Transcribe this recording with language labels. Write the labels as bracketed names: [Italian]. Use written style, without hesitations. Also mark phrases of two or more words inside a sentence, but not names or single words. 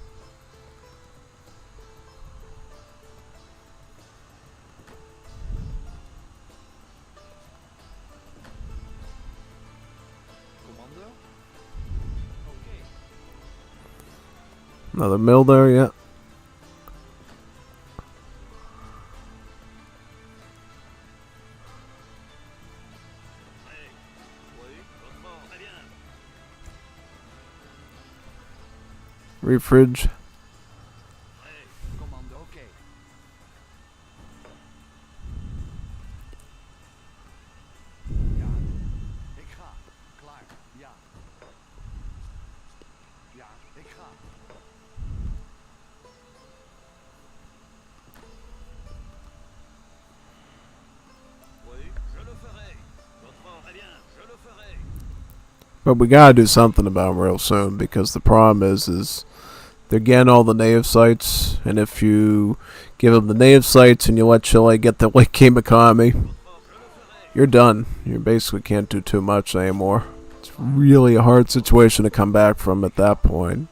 [English] Commander? Okay. Another mill there, yeah. Refridge. Hey, commando, okay. [Dutch] Ja, ik ga. Klaar, ja. Ja, ik ga. [French] Oui, je le ferai. Votre ordre, très bien, je le ferai. [English] But we gotta do something about them real soon, because the problem is they're getting all the native sites, and if you give them the native sites and you let Chile get the late game economy, you're done. You basically can't do too much anymore. It's really a hard situation to come back from at that point.